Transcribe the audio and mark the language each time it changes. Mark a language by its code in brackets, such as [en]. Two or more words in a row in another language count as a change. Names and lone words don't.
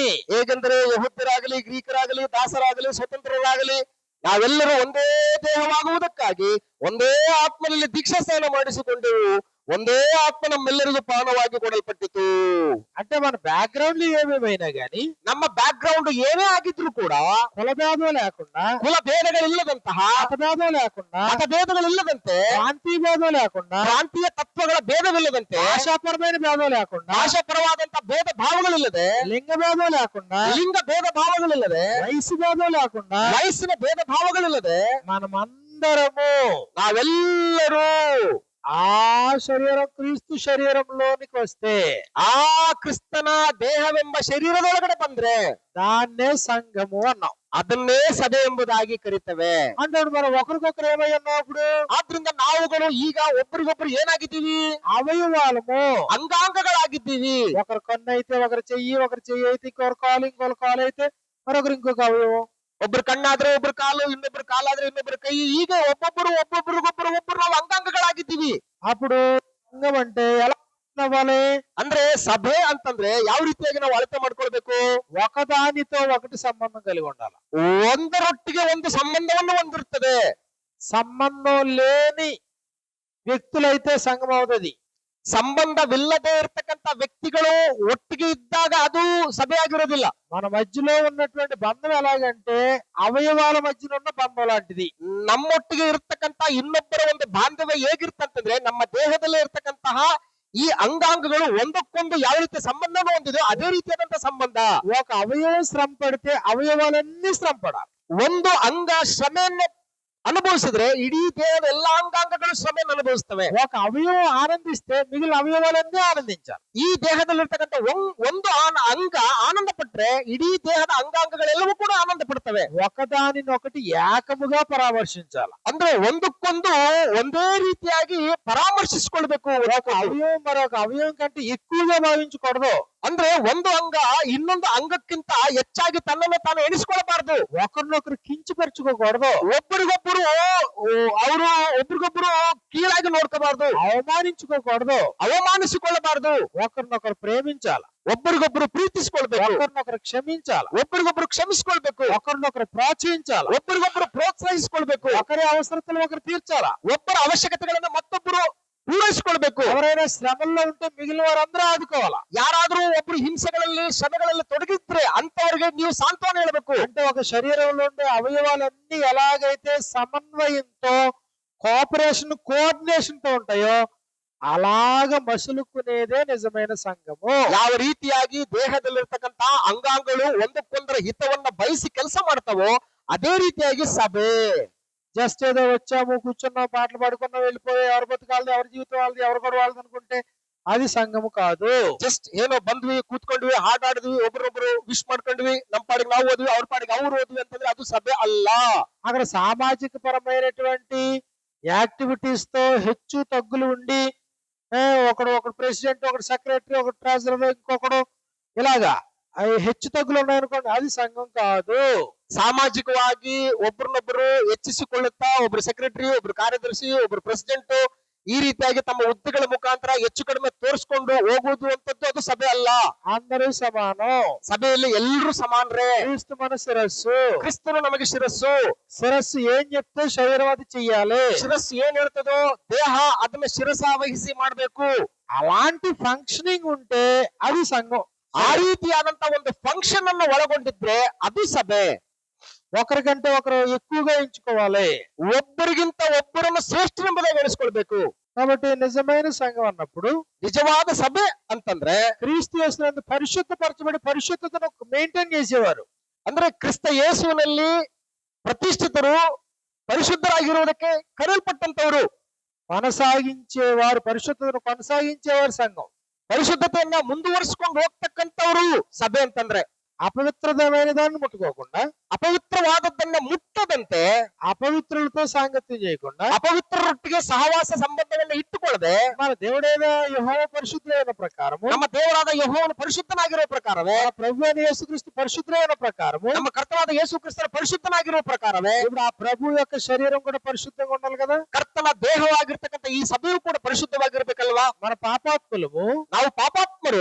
[kn] ಹೇಗೆಂದರೆ ಯಹೂದ್ಯರಾಗಲಿ ಗ್ರೀಕರಾಗಲಿ ದಾಸರಾಗಲಿ ಸ್ವತಂತ್ರರಾಗಲಿ ನಾವೆಲ್ಲರೂ ಒಂದೇ ದೇಹವಾಗುವುದಕ್ಕಾಗಿ ಒಂದೇ ಆತ್ಮನಲ್ಲಿ ದೀಕ್ಷಾಸ್ನಾನ ಮಾಡಿಸಿಕೊಂಡೆವು, ಒಂದೇ ಆತ್ಮ ನಮ್ಮೆಲ್ಲರಿಗೂ ಪಾನವಾಗಿ ಕೊಡಲ್ಪಟ್ಟಿತು. [te] అంటే మన బ్యాక్గ్రౌండ్ ఏమేమైనా గాని, [kn] ನಮ್ಮ ಬ್ಯಾಕ್ ಗ್ರೌಂಡ್ ಏನೇ ಆಗಿದ್ರು ಕೂಡ [te] కులభేదం లేకుండా, [kn] ಕುಲ ಭೇದಗಳಿಲ್ಲದಂತಹ, [te] మతభేదం లేకుండా, [kn] ಮತಭೇದಗಳಿಲ್ಲದಂತೆ, [te] ప్రాంతీయ భేదం లేకుండా, [kn] ಪ್ರಾಂತೀಯ ತತ್ವಗಳ ಭೇದವಿಲ್ಲದಂತೆ, [te] భాషాపరమైన భేదం లేకుండా, [kn] ಭಾಷಾಪರವಾದಂತ ಭೇದ ಭಾವಗಳಿಲ್ಲದೆ, [te] లింగ భేదం లేకుండా, [kn] ಲಿಂಗ ಭೇದ ಭಾವಗಳಿಲ್ಲದೆ, [te] వయసు భేదం లేకుండా, [kn] ವಯಸ್ಸಿನ ಭೇದ ಭಾವಗಳಿಲ್ಲದೆ [te] మనమందరము [kn] ನಾವೆಲ್ಲರೂ [te] ఆ శరీరం క్రీస్తు శరీరంలోనికి వస్తే, [kn] ಆ ಕ್ರಿಸ್ತನ ದೇಹವೆಂಬ ಶರೀರದೊಳಗಡೆ ಬಂದ್ರೆ [te] దాన్నే సంఘము అన్నాం. [kn] ಅದನ್ನೇ ಸಭೆ ಎಂಬುದಾಗಿ ಕರೀತೇವೆ. [te] అంటే మనం ఒకరికొకరు ఏమై ఉన్నప్పుడు [kn] ಆದ್ರಿಂದ ನಾವುಗಳು ಈಗ ಒಬ್ಬರಿಗೊಬ್ರು ಏನಾಗಿದ್ದೀವಿ? [te] అవయవాలము, [kn] ಅಂಗಾಂಗಗಳಾಗಿದ್ದೀವಿ. [te] ఒకరు కన్ను అయితే ఒకరు చెయ్యి, ఒకరు చెయ్యి అయితే ఇంకొకరు కాలు, ఇంకొకరు కాలు అయితే మరొకరు ఇంకొక అవయవం. [kn] ಒಬ್ರು ಕಣ್ಣಾದ್ರೆ ಒಬ್ರು ಕಾಲು, ಇನ್ನೊಬ್ರು ಕಾಲಾದ್ರೆ ಇನ್ನೊಬ್ರು ಕೈ, ಈಗ ಒಬ್ಬೊಬ್ಬರಿಗೊಬ್ಬರು ನಾವು ಅಂಗಾಂಗಗಳಾಗಿದ್ದೀವಿ. [te] అప్పుడు సంఘం అంటే ఎలా అవ్వాలి? [kn] ಅಂದ್ರೆ ಸಭೆ ಅಂತಂದ್ರೆ ಯಾವ ರೀತಿಯಾಗಿ ನಾವು ಅಳತೆ ಮಾಡ್ಕೊಳ್ಬೇಕು? [te] ఒకదానితో ఒకటి సంబంధం కలిగి ఉండాలి. [kn] ಒಂದರೊಟ್ಟಿಗೆ ಒಂದು ಸಂಬಂಧವನ್ನು ಹೊಂದಿರುತ್ತದೆ. [te] సంబంధం లేని వ్యక్తులైతే సంఘం అవుతుంది. [kn] ಸಂಬಂಧವಿಲ್ಲದೆ ಇರತಕ್ಕಂತ ವ್ಯಕ್ತಿಗಳು ಒಟ್ಟಿಗೆ ಇದ್ದಾಗ ಅದು ಸಭೆ ಆಗಿರೋದಿಲ್ಲ. [te] మన మధ్యలో ఉన్నటువంటి బంధం ఎలాగంటే అవయవాల మధ్యన ఉన్న బంధం లాంటిది. [kn] ನಮ್ಮೊಟ್ಟಿಗೆ ಇರತಕ್ಕಂತ ಇನ್ನೊಬ್ಬರ ಒಂದು ಬಾಂಧವ್ಯ ಹೇಗಿರ್ತಂತಂದ್ರೆ ನಮ್ಮ ದೇಹದಲ್ಲೇ ಇರತಕ್ಕಂತಹ ಈ ಅಂಗಾಂಗಗಳು ಒಂದಕ್ಕೊಂದು ಯಾವ ರೀತಿ ಸಂಬಂಧವನ್ನು ಹೊಂದಿದೆ ಅದೇ ರೀತಿಯಾದಂತಹ ಸಂಬಂಧ. [te] ఒక అవయవం శ్రమ పడితే అవయవాలన్నీ శ్రమ పడాలి. [kn] ಒಂದು ಅಂಗ ಶ್ರಮೆಯನ್ನು ಅನುಭವಿಸಿದ್ರೆ ಇಡೀ ದೇಹದ ಎಲ್ಲಾ ಅಂಗಾಂಗಗಳು ಶ್ರಮೆಯನ್ನು ಅನುಭವಿಸ್ತವೆ. [te] ఒక అవయవం ఆనందిస్తే మిగిలిన అవయవాలన్నీ ఆనందించాలి. [kn] ಈ ದೇಹದಲ್ಲಿರ್ತಕ್ಕಂಥ ಒಂದು ಅಂಗ ಆನಂದ ಪಟ್ರೆ ಇಡೀ ದೇಹದ ಅಂಗಾಂಗಗಳೆಲ್ಲವೂ ಕೂಡ ಆನಂದ ಪಡ್ತವೆ. [te] ఒకదానినొకటి ఏకముగా పరామర్శించాలి. [kn] ಅಂದ್ರೆ ಒಂದಕ್ಕೊಂದು ಒಂದೇ ರೀತಿಯಾಗಿ ಪರಾಮರ್ಶಿಸಿಕೊಳ್ಬೇಕು. [te] ఒక అవయవం మరొక అవయవం కంటే ఎక్కువగా భావించకూడదు. [kn] ಅಂದ್ರೆ ಒಂದು ಅಂಗ ಇನ್ನೊಂದು ಅಂಗಕ್ಕಿಂತ ಹೆಚ್ಚಾಗಿ ತನ್ನನ್ನು ತಾನು ಎಣಿಸಿಕೊಳ್ಳಬಾರದು. [te] ఒకరినొకరు కించపరచుకోకూడదు. [kn] ಒಬ್ಬರಿಗೊಬ್ಬರು ಒಬ್ರಿಗೊಬ್ರು ಕೀಳಾಗಿ ನೋಡ್ಕೋಬಾರ್ದು, [te] అవమానించుకోకూడదు, [kn] ಅವಮಾನಿಸಿಕೊಳ್ಳಬಾರದು. [te] ఒకరినొకరు ప్రేమించాలి, [kn] ಒಬ್ಬರಿಗೊಬ್ಬರು ಪ್ರೀತಿಸಿಕೊಳ್ಬೇಕು, [te] ఒకరినొకరు క్షమించాలి, [kn] ಒಬ್ಬರಿಗೊಬ್ಬರು ಕ್ಷಮಿಸಿಕೊಳ್ಬೇಕು, [te] ఒకరినొకరు ప్రోత్సహించాలి, [kn] ಒಬ್ಬರಿಗೊಬ್ಬರು ಪ್ರೋತ್ಸಾಹಿಸಿಕೊಳ್ಬೇಕು, [te] ఒకరి అవసరతలు ఒకరు తీర్చాలి, [kn] ಒಬ್ಬರ ಅವಶ್ಯಕತೆಗಳನ್ನು ಮತ್ತೊಬ್ಬರು ಪೂರೈಸಿಕೊಳ್ಬೇಕು. [te] ఎవరైనా శ్రమల్లో ఉంటే మిగిలిన వారందరూ ఆదుకోవాలా. [kn] ಯಾರಾದ್ರೂ ಒಬ್ರು ಹಿಂಸೆಗಳಲ್ಲಿ ಶ್ರಮಗಳಲ್ಲಿ ತೊಡಗಿದ್ರೆ ಅಂತವರಿಗೆ ನೀವು ಸಾಂತ್ವನ ಹೇಳಬೇಕು. [te] అంటే ఒక శరీరంలో ఉండే అవయవాలన్నీ ఎలాగైతే సమన్వయంతో కోఆర్డినేషన్ తో ఉంటాయో అలాగ మసులుకునేదే నిజమైన సంఘము. [kn] ಯಾವ ರೀತಿಯಾಗಿ ದೇಹದಲ್ಲಿರ್ತಕ್ಕಂತ ಅಂಗಾಂಗಗಳು ಒಂದಕ್ಕೊಂದರ ಹಿತವನ್ನ ಬಯಸಿ ಕೆಲಸ ಮಾಡ್ತಾವೋ ಅದೇ ರೀತಿಯಾಗಿ ಸಭೆ. [te] జస్ట్ ఏదో వచ్చాము, కూర్చున్నాం, పాటలు పాడుకున్నాం, వెళ్ళిపోయి ఎవరి బతుకాలది, ఎవరి జీవితం వాళ్ళది, ఎవరి గొడవ వాళ్ళది అనుకుంటే అది సంఘము కాదు. [kn] ಜಸ್ಟ್ ಏನೋ ಬಂದ್ವಿ ಕೂತ್ಕೊಂಡ್ವಿ ಹಾಡಾಡಿದ್ವಿ ಒಬ್ರೊಬ್ರು ವಿಶ್ ಮಾಡ್ಕೊಂಡ್ವಿ ನಮ್ ಪಾಡಿಗೆ ನಾವು ಹೋದ್ವಿ ಅವ್ರ ಪಾಡಿಗೆ ಅವ್ರು ಹೋದ್ವಿ ಅಂತಂದ್ರೆ ಅದು ಸಭೆ ಅಲ್ಲ. [te] అక్కడ సామాజిక పరమైనటువంటి యాక్టివిటీస్ తో హెచ్చు తగ్గులు ఉండి ఒకడు ప్రెసిడెంట్, ఒకడు సెక్రటరీ, ఒకడు ట్రెజరర్, ఇంకొకడు ఇలాగా అవి హెచ్చు తగ్గులు ఉన్నాయనుకోండి, అది సంఘం కాదు. [kn] ಸಾಮಾಜಿಕವಾಗಿ ಒಬ್ರನ್ನೊಬ್ರು ಹೆಚ್ಚಿಸಿಕೊಳ್ಳುತ್ತಾ ಒಬ್ರು ಸೆಕ್ರೆಟರಿ, ಒಬ್ರು ಕಾರ್ಯದರ್ಶಿ, ಒಬ್ರು ಪ್ರೆಸಿಡೆಂಟ್ ಈ ರೀತಿಯಾಗಿ ತಮ್ಮ ಹುದ್ದೆಗಳ ಮುಖಾಂತರ ಹೆಚ್ಚು ಕಡಿಮೆ ತೋರಿಸ್ಕೊಂಡು ಹೋಗುವುದು ಅಂತದ್ದು ಅದು ಸಭೆ ಅಲ್ಲ. [te] అందరూ సమానం. [kn] ಸಭೆಯಲ್ಲಿ ಎಲ್ಲರೂ ಸಮಾನರೇ. [te] క్రీస్తు మన శిరస్సు. [kn] ಕ್ರಿಸ್ತನು ನಮಗೆ ಶಿರಸ್ಸು. [te] శిరస్సు ఏం చెప్తే శరీరం అది చెయ్యాలి. [kn] ಶಿರಸ್ಸು ಏನ್ ಹೇಳ್ತದೋ ದೇಹ ಅದನ್ನ ಶಿರಸಾವಹಿಸಿ ಮಾಡ್ಬೇಕು. [te] అలాంటి ఫంక్షనింగ్ ఉంటే అది సంఘం. [kn] ಆ ರೀತಿಯಾದಂತ ಒಂದು ಫಂಕ್ಷನ್ ಅನ್ನು ಒಳಗೊಂಡಿದ್ರೆ ಅದು ಸಭೆ. [te] ఒకరికంటే ఒకరు ఎక్కువగా ఎంచుకోవాలి. [kn] ಒಬ್ಬರಿಗಿಂತ ಒಬ್ಬರನ್ನು ಶ್ರೇಷ್ಠನೆಂಬುದಾಗಿ ಎಣಿಸ್ಕೊಳ್ಬೇಕು. [te] కాబట్టి నిజమైన సంఘం అన్నప్పుడు, [kn] ನಿಜವಾದ ಸಭೆ ಅಂತಂದ್ರೆ [te] క్రీస్తు యేసునందు పరిశుద్ధపరచబడి పరిశుద్ధతను మెయింటైన్ చేసేవారు. [kn] ಅಂದ್ರೆ ಕ್ರಿಸ್ತ ಯೇಸುವಿನಲ್ಲಿ ಪ್ರತಿಷ್ಠಿತರು ಪರಿಶುದ್ಧರಾಗಿರುವುದಕ್ಕೆ ಕರೆಯಲ್ಪಟ್ಟಂತವರು, [te] కొనసాగించేవారు, పరిశుద్ధతను కొనసాగించేవారు సంఘం. [kn] ಪರಿಶುದ್ಧತೆಯನ್ನ ಮುಂದುವರಿಸಿಕೊಂಡು ಹೋಗ್ತಕ್ಕಂಥವ್ರು ಸಭೆ ಅಂತಂದ್ರೆ. [te] అపవిత్రమైన దాన్ని ముట్టుకోకుండా, [kn] ಅಪವಿತ್ರವಾದದ್ದನ್ನ ಮುಟ್ಟದಂತೆ, [te] అపవిత్రులతో సాంగత్యం చేయకుండా, [kn] ಅಪವಿತ್ರರೊಟ್ಟಿಗೆ ಸಹವಾಸ ಸಂಬಂಧವನ್ನು ಇಟ್ಟುಕೊಳ್ಳದೆ, [te] మన దేవుడైన యెహోవా పరిశుద్ధుడైన ప్రకారము, [kn] ನಮ್ಮ ದೇವರಾದ ಯೆಹೋವನು ಪರಿಶುದ್ಧನಾಗಿರುವ ಪ್ರಕಾರವೇ, [te] మన ప్రభు అయిన యేసుక్రీస్తు పరిశుద్ధుడైన ప్రకారము, [kn] ನಮ್ಮ ಕರ್ತನಾದ ಯೇಸು ಕ್ರಿಸ್ತನ ಪರಿಶುದ್ಧನಾಗಿರುವ ಪ್ರಕಾರವೇ, [te] ఇప్పుడు ఆ ప్రభు యొక్క శరీరం కూడా పరిశుద్ధంగా ఉండాలి కదా. [kn] ಕರ್ತನ ದೇಹವಾಗಿರ್ತಕ್ಕಂಥ ಈ ಸಭೆಯು ಕೂಡ ಪರಿಶುದ್ಧವಾಗಿರ್ಬೇಕಲ್ವಾ. [te] మన పాపాత్ములము, [kn] ನಾವು ಪಾಪಾತ್ಮರು